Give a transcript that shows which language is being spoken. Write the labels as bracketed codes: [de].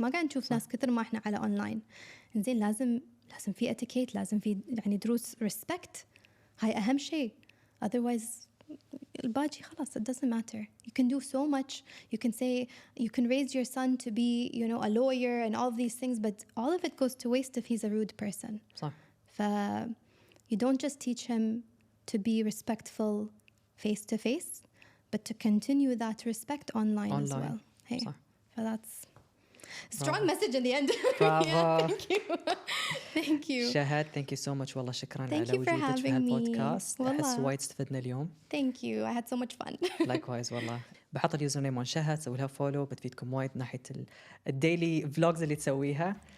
[ar] ما قاعد نشوف ناس كثر ما إحنا على أونلاين. زين لازم في اتيكيت، لازم في يعني دروس [en] respect. [ar] هاي أهم شيء. [en] otherwise [ar] الباقي خلاص [en] it doesn't matter. You can do so much. You can say you can raise your son to be you know a lawyer and all these things, but all of it goes to waste if he's a rude person. [ar] صح. [en] you don't just teach him to be respectful face to face, but to continue that respect online as well. Hey, so that's strong message in the end. Bravo. Thank you. Thank you. شهد, thank you so much. [ar] والله شكرا على وجودك في me. هالبودكاست. أحس وايد استفدنا اليوم. [en] Thank you. I had so much fun. Likewise [ar] والله. بحط اليوزر نيم مال شهد, سوي لها فولو, بتفيدكم وايد ناحية الديلي فلوجز اللي تسويها.